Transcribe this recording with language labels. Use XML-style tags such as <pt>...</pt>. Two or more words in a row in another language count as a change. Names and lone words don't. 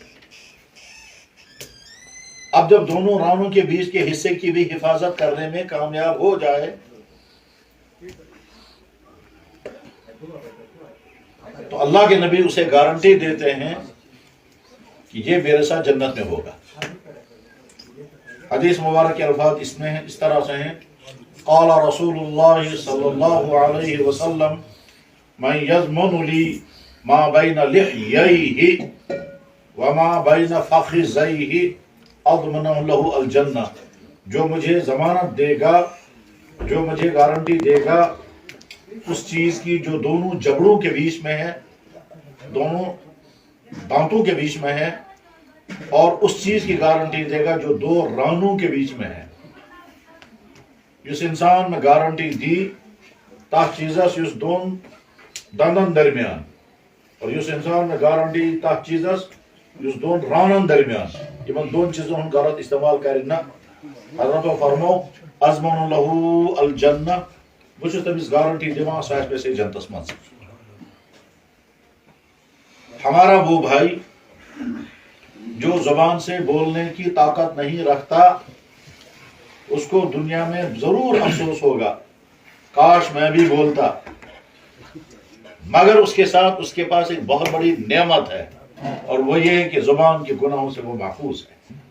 <ur>اب جب دونوں رانوں کے بیچ کے حصے کی بھی حفاظت کرنے میں کامیاب ہو جائے تو اللہ کے نبی اسے گارنٹی دیتے ہیں کہ یہ میرے ساتھ جنت میں ہوگا. حدیث مبارک کے الفاظ اس طرح سے ہیں،</ur> <ar>قال رسول اللہ صلی اللہ علیہ وسلم من یضمن لی ما بین لحییہ وما بین فخذیہ اضمن له الجنہ</ar> <ur>جو مجھے ضمانت دے گا، جو مجھے گارنٹی دے گا اس چیز کی جو دونوں جبڑوں کے بیچ میں ہے، دونوں دانتوں کے بیچ میں ہے، اور اس چیز کی گارنٹی دے گا جو دو رانوں کے بیچ میں ہے.</ur> <ks>اس انسان میں گارنٹی دی تاہ چیزس اس دون دندن درمیان، اور اس انسان میں گارنٹی تاہ چیزس اس دون رانن درمیان، یمن دون چیزوں ہن غلط استعمال کرنا. حضرت فرمو</ks> <ar>ازمن لہو الجنہ،</ar> <ks>بچ تمس گارنٹی دِوان سہ آسہِ سے جنتس مز.</ks> <ur>ہمارا وہ بھائی جو زبان سے بولنے کی طاقت نہیں رکھتا، اس کو دنیا میں ضرور افسوس ہوگا، کاش میں بھی بولتا. مگر اس کے ساتھ اس کے پاس ایک بہت بڑی نعمت ہے، اور وہ یہ ہے کہ زبان کے گناہوں سے وہ محفوظ ہے.</ur>